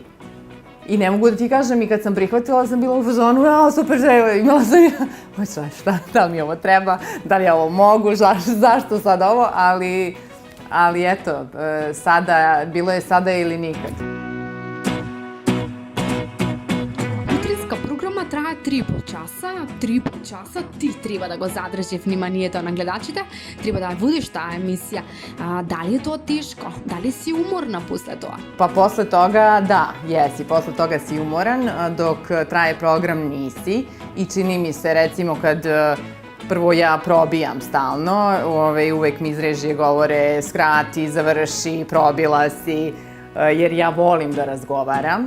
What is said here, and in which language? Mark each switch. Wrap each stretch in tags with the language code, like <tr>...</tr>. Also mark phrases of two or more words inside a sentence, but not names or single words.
<sr>I ne mogu da ti kažem, i kad sam prihvatila sam bila u fazonu, super želja, imala sam šta, da li mi ovo treba, da li ja ovo mogu, zašto sad ovo, ali eto, bilo je sada ili nikad.</sr> <mk>Traje 3,5 часа. 3,5 часа ти треба да го задржи вниманието на гледачите, треба да водиш таа емисија. Дали е тоа тешко? Дали си уморна после тоа?</mk> <sr>Pa posle toga, da, jesi. Posle toga si umoran, dok traje program nisi. I čini mi se, recimo, kad prvo ja probijam stalno, uvek mi iz režije govore skrati, završi, probila si, jer ja volim da razgovaram.</sr>